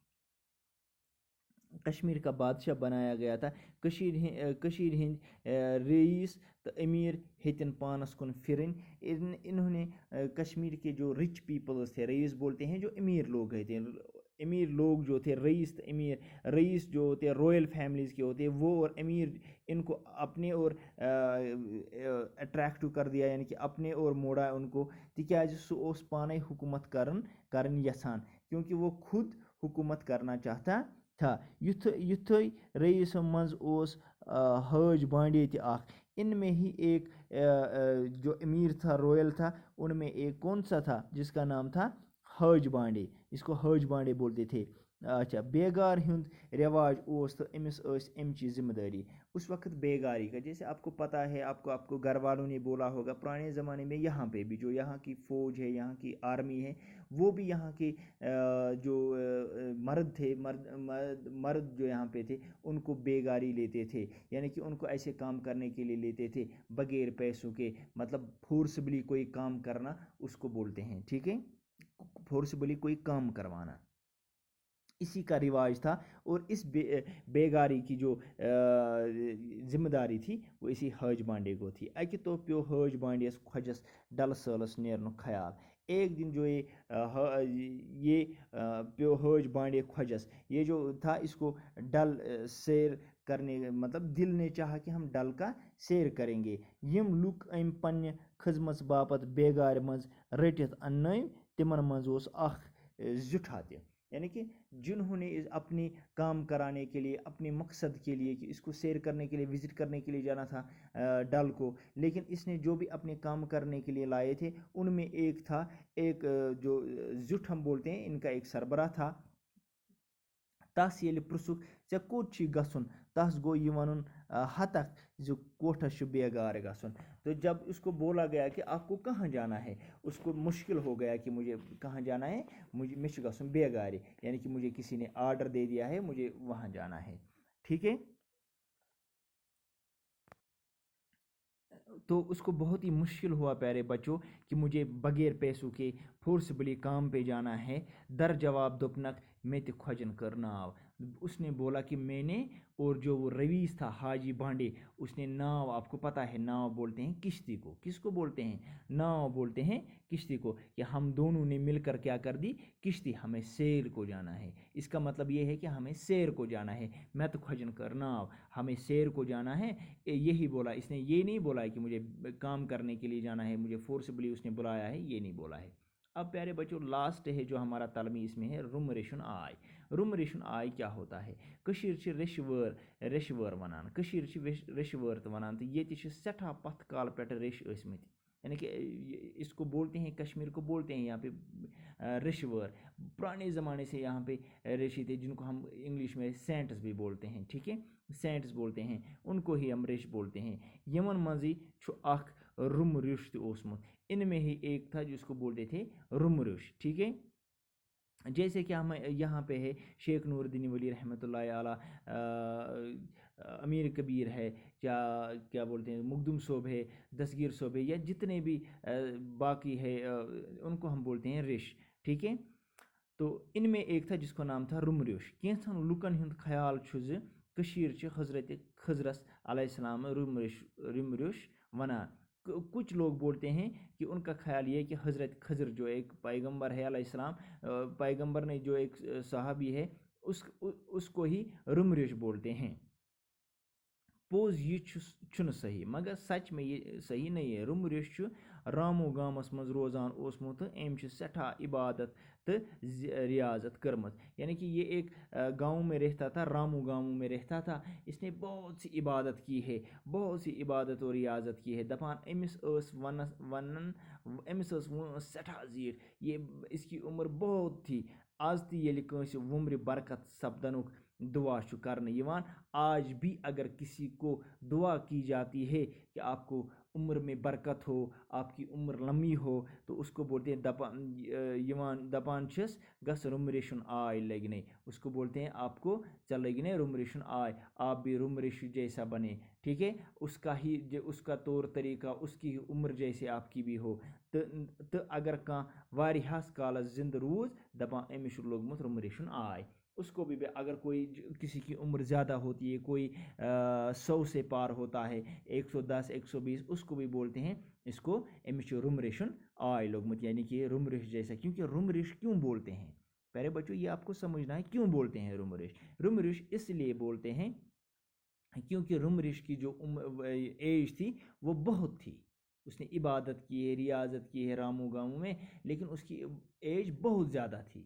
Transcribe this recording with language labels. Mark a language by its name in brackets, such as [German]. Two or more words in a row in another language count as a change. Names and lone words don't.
[Kashmiri] کشیر ہند رئیس تو امیر ہیتن پانس کن پھرن. [Urdu] انہوں نے کشمیر کے جو [English] rich peoples [Urdu] تھے, رئیس بولتے ہیں جو امیر لوگ تھے, امیر لوگ جو تھے, رئیس تو امیر, رئیس جو ہوتے ہیں [English] royal families [Urdu] کے ہوتے ہیں وہ, اور امیر, ان کو اپنے اور اٹریکٹو کر دیا, یعنی کہ اپنے اور موڑا ان کو, [Kashmiri] تکیازِ سُہ اوس پانے حکومت کرن یژھان, [Urdu] کیونکہ وہ خود حکومت کرنا چاہتا تھا. [Kashmiri] یُتھے رئیس منز اوس حاج بانڈے تہِ اکھ. [Urdu] ان میں ہی ایک جو امیر تھا, رویل تھا, ان میں ایک کون سا تھا جس کا نام تھا حاج بانڈے, اس کو حاج بانڈے بولتے تھے. [Kashmiri] اچھا, بیگار ہند رواج اوس تو امس امچی ذمہ داری. [Urdu] اس وقت بیگاری کا, جیسے آپ کو پتہ ہے, آپ کو گھر والوں نے بولا ہوگا پرانے زمانے میں یہاں پہ بھی جو یہاں کی فوج ہے, یہاں کی آرمی ہے, وہ بھی یہاں کے جو مرد تھے, مرد جو یہاں پہ تھے ان کو بیگاری لیتے تھے, یعنی کہ ان کو ایسے کام کرنے کے لیے لیتے تھے بغیر پیسوں کے, مطلب فورسبلی کوئی کام کرنا اس کو بولتے ہیں. ٹھیک ہے, فورسبلی کوئی کام کروانا, اسی کا رواج تھا. اور اس بیگاری کی جو ذمہ داری تھی وہ اسی حاج بانڈے کو تھی. [Kashmiri] اکہ تو پیو حاج بانڈیس کھوجس ڈل سالس نیرنُک خیال. [Urdu] ایک دن جو یہ پیو حاج بانڈے کھوجس, یہ جو تھا اس کو ڈل سیر کرنے, مطلب دل نے چاہا کہ ہم ڈل کا سیر کریں گے. [Kashmiri] یم لُک ام پنہ خدمت باپت بیگار منز رٹت اننٲوۍ, تمن منز اوس اکھ زیُٹھا تہِ. [Urdu] یعنی کہ جنہوں نے اپنی کام کرانے کے لیے، اپنے مقصد کے لیے کہ اس کو سیر کرنے کے لیے، وزٹ کرنے کے لیے جانا تھا ڈل کو، لیکن اس نے جو بھی اپنے کام کرنے کے لیے لائے تھے ان میں ایک تھا، ایک جو زٹ ہم بولتے ہیں، ان کا ایک سربراہ تھا. [Kashmiri] تس ییٚلہِ پرٛژھُکھ ژےٚ کوٚت چھی گژھُن، تس گوٚو یہ ونُن ہتکھ زِ کوٹھس چھُ بیگار گژھُن. [Urdu] تو جب اس کو بولا گیا کہ آپ کو کہاں جانا ہے، اس کو مشکل ہو گیا کہ مجھے کہاں جانا ہے، مجھے [Kashmiri] چھُ گژھُن بیگارِ، [Urdu] یعنی کہ مجھے کسی نے آرڈر دے دیا ہے، مجھے وہاں جانا ہے. ٹھیک ہے. تو اس کو بہت ہی مشکل ہوا پیارے بچوں کہ مجھے بغیر پیسوں کے فورسبلی کام پہ جانا ہے. [Kashmiri] در جواب دوپنک میں تہ کھوجن کر ناو. [Urdu] اس نے بولا کہ میں نے، اور جو وہ رویس تھا حاجی بانڈے، اس نے ناو، آپ کو پتہ ہے ناو بولتے ہیں کشتی کو. کس کو بولتے ہیں؟ ناو بولتے ہیں کشتی کو. کہ ہم دونوں نے مل کر کیا کر دی؟ کشتی. ہمیں سیر کو جانا ہے. اس کا مطلب یہ ہے کہ ہمیں سیر کو جانا ہے. [Kashmiri] میں تو کھوجن کر ناو، [Urdu] ہمیں سیر کو جانا ہے. یہی بولا اس نے. یہ نہیں بولا کہ مجھے کام کرنے کے لیے جانا ہے، مجھے فورسبلی اس نے بلایا ہے، یہ نہیں بولا ہے. اب پیارے بچوں لاسٹ ہے جو ہمارا تلمی اس میں ہے، [Kashmiri] رم ریشن آئے. رم ریشن آئے [Urdu] کیا ہوتا ہے؟ [Kashmiri] کشیر چھ ریشور ونان، کشیر چھ ریشور تو ونان، تو یہ چھ سٹھا پتھ کال پیٹھ ریش ٲسمٕتۍ. [Urdu] یعنی کہ اس کو بولتے ہیں، کشمیر کو بولتے ہیں یہاں پہ ریشور. پرانے زمانے سے یہاں پہ ریشی تھے، جن کو ہم انگلش میں سینٹس بھی بولتے ہیں. ٹھیک ہے، سینٹس بولتے ہیں، ان کو ہی ہم ریش بولتے ہیں. [Kashmiri] یمن منزی چھُ اکھ رم ریش تہ اوسمُت. [Urdu] ان میں ہی ایک تھا جس کو بولتے تھے رم ریش. ٹھیک ہے. جیسے کہ ہم یہاں پہ ہے شیخ نور الدین ولی رحمۃ اللہ علیہ، امیر کبیر ہے، کیا بولتے ہیں، مقدم صوب ہے، دستگیر صوب ہے، یا جتنے بھی باقی ہے ان کو ہم بولتے ہیں ریش. ٹھیک ہے. تو ان میں ایک تھا جس کو نام تھا رم ریش. [Kashmiri] کینژن لکن ہند خیال چھُ زِ کشیر چھ حضرت خضرس علیہ السلام رم ریش ونان. [Urdu] کچھ لوگ بولتے ہیں کہ ان کا خیال یہ ہے کہ حضرت خضر جو ایک پیغمبر ہے علیہ السلام، پیغمبر نے جو ایک صحابی ہے، اس کو ہی رم ریش بولتے ہیں. [Kashmiri] پوز یہ چھُنہٕ صحیح، [Urdu] مگر سچ میں یہ صحیح نہیں ہے. [Kashmiri] رم ریش چھُ رامو گامس منٛز روزان اوسمُت تہٕ أمۍ چھِ سٮ۪ٹھاہ عبادت تہٕ ریاضت کٔرمٕژ. [Urdu] یعنی کہ یہ ایک گاؤں میں رہتا تھا، رامو گاؤں میں رہتا تھا. اس نے بہت سی عبادت کی ہے، بہت سی عبادت و ریاضت کی ہے. [Kashmiri] دپان أمِس ٲس ونان، أمِس ٲس وٲنٛس سٮ۪ٹھاہ زیٖٹھ، [Urdu] یہ اس کی عمر بہت تھی. [Kashmiri] آز تہِ ییٚلہِ کٲنٛسہِ وُمرِ برکت سپدنُک دعا چھُ کرنہٕ یِوان، [Urdu] آج بھی اگر کسی کو دعا کی جاتی ہے کہ آپ کو عمر میں برکت ہو، آپ کی عمر لمبی ہو، تو اس کو بولتے ہیں [Kashmiri] دپان چھس گس رم ریشن آے لگنے. [Urdu] اس کو بولتے ہیں آپ کو [Kashmiri] ژےٚ لگنے رم ریشن آے، [Urdu] آپ بھی رم ریش جیسا بنے. ٹھیک ہے. اس کا طور طریقہ، اس کی عمر جیسے آپ کی بھی ہو. [Kashmiri] تو اگر کانٛہہ واریاہس کالس زندہ روز، دپان أمِس چھُ لوگمُت رم ریشن آے. [Urdu] اس کو بھی اگر کوئی کسی کی عمر زیادہ ہوتی ہے، کوئی 100 سے پار ہوتا ہے، 110 120، اس کو بھی بولتے ہیں اس کو [Kashmiri] أمِس چھُ رم ریشن آے لوگمُت، [Urdu] یعنی کہ رم ریش جیسا. کیونکہ رم ریش کیوں بولتے ہیں پیارے بچوں، یہ آپ کو سمجھنا ہے کیوں بولتے ہیں رم ریش. رم ریش اس لیے بولتے ہیں کیونکہ رم ریش کی جو ایج تھی وہ بہت تھی. اس نے عبادت کی ہے، ریاضت کی ہے رامو گاؤں میں، لیکن اس کی ایج بہت زیادہ تھی.